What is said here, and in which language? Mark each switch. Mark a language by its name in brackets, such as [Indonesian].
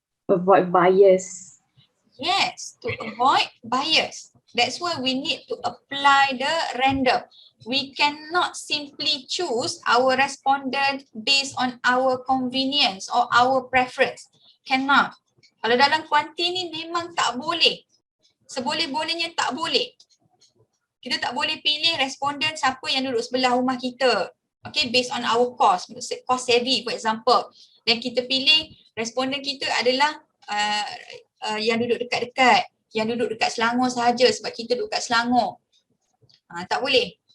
[English] Avoid bias. Yes, to avoid bias. That's why we need to apply the random. We cannot simply choose our respondent based on our convenience or our preference. Cannot. [Malay] Kalau dalam kuanti ni memang tak boleh. Seboleh-bolehnya tak boleh. Kita tak boleh pilih responden siapa yang duduk sebelah rumah kita. [English] Okay, based on our cost savvy for example. [Malay] Dan kita pilih responden kita adalah yang duduk dekat-dekat, yang duduk dekat Selangor sahaja sebab kita duduk kat Selangor. Tak boleh.